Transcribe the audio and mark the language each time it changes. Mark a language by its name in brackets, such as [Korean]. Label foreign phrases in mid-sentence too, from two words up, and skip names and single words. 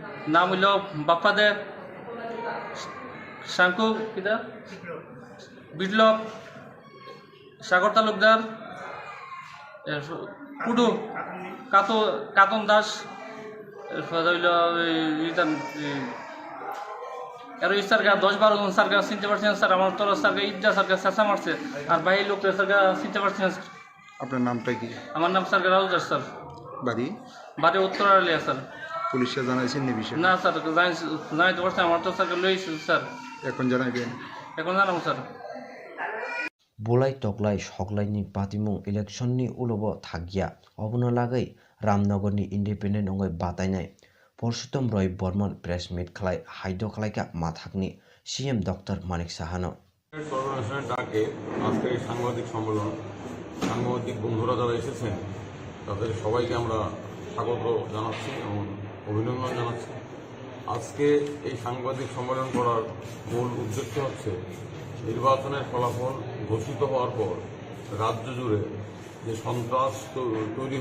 [Bangla] নাম হইল বাপ্পা দে শাঙ্কু কিদা বিপ্লব সাগর তালুকদার কুডু কাতন দাস হইল আর ওই সরকার 10-12 জন সরকার চিনতে পারছেন স্যার আমার তোর সরকার ইদ্যা সরকার চেঁচা মারছে আর বাইরের লোকরা সরকার চিনতে পারছেন স্যার আপনার নামটা কি আমার নাম সরকার রাহুল দাস স্যার বাড়ি উত্তরালিয়া স্যার পুলিশে জানাইছেন নি বিষয় না স্যার জানাইতে পারছেন আমার তো সরকার লইছে স্যার এখন জানাইবেন এখন জানাবো স্যার [Kok Borok] Bolai toklai soklaini patimung electionni ulobo thagia obono lagai Ramnagarni independent ongoi batainai Purushottam Roy Burman [English] press meet [Kok Borok] khalai haido khalaika mathakni CM Dr. Manik Sahano [Bangla] সর্বনাশনের ডাকে আজকে এই সাংবাদিক সম্মেলন সাংবাদিক বন্ধুরা যারা এসেছেন তাদের সবাইকে আমরা স্বাগত জানাচ্ছি এবং অভিনন্দন জানাচ্ছি আজকে এই সাংবাদিক সম্মেলন করার মূল উদ্দেশ্য হচ্ছে নির্বাচনের ফলাফল ঘোষিত হওয়ার পর রাজ্য জুড়ে যে সন্ত্রাস তৈরি